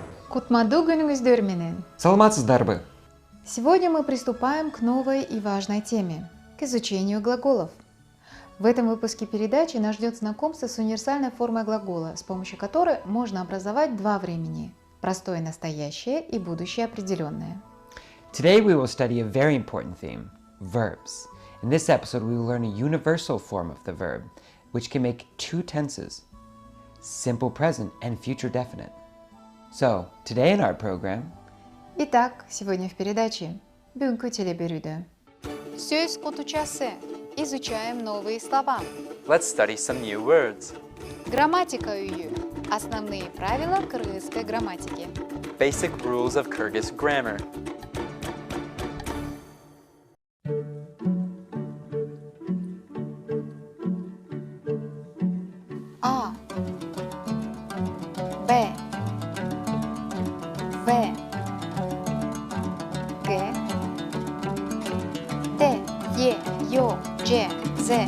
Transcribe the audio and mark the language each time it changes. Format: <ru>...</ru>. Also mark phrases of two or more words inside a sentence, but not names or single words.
<ky>Кутмаду күнүңүздөр менен. Саламатсыздарбы?</ky> <ru>Сегодня мы приступаем к новой и важной теме – к изучению глаголов. В этом выпуске передачи нас ждет знакомство с универсальной формой глагола, с помощью которой можно образовать два времени – простое настоящее и будущее определенное.</ru> <en>Today we will study a very important theme, verbs. In this episode we will learn a universal form of the verb, which can make two tenses, simple present and future definite. So, today in our program,</en> <ru>Итак, сегодня в передаче</ru> <ky>«Бүгүнкү телеберүүдө» сөз кутучасы.</ky> <ru>Изучаем новые слова. Let's study some new words.</ru> <ky>Грамматика үйү.</ky> <ru>Основные правила кыргызской грамматики.</ru> <en>Basic rules of Kyrgyz grammar.</en> <ky>А, Б, В, Г, Д, Е, Ё, Ж, З,</ky>